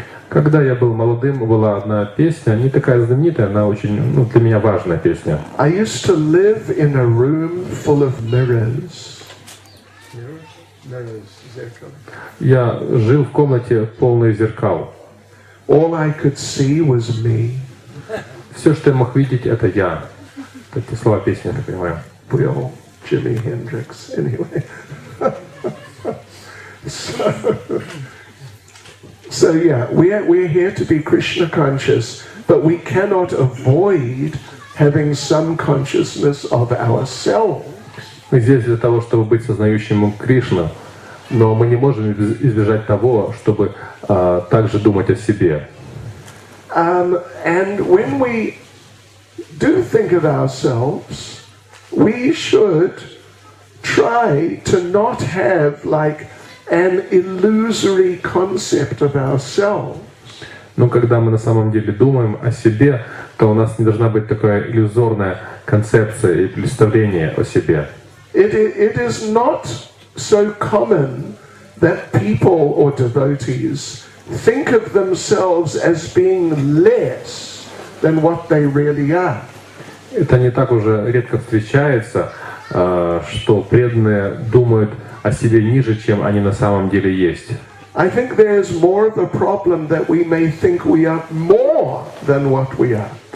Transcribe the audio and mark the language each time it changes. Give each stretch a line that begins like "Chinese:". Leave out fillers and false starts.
Russian: Когда я был молодым, была одна песня, не такая знаменитая, она очень, для меня важная песня.
English: I used to live in a room full of mirrors.
Russian: Я жил в комнате полной зеркал.
English: All I could see was me.
Russian: Все, что я мог видеть, это я. Такие слова песни, я так понимаю.
English: Bill, Jimi Hendrix, anyway. So yeah, we're here to be Krishna conscious, but we cannot avoid having some consciousness of ourselves.
Russian: Мы здесь для того, чтобы быть сознающим Кришну, но мы не можем избежать того, чтобы также думать о себе.
English: And when we do think of ourselves, we should try to not have like an illusory concept of ourselves.
Russian: Но когда мы на самом деле думаем о себе, то у нас не должна быть такая иллюзорная концепция и представление о себе.
English: It is not so common that people or devotees think of themselves as being less than what they really are.
Russian: Это не так уже редко встречается, что преданные думают о себе ниже, чем они на самом деле есть.
English: I think there's more of a problem that we may think we are more than what we are.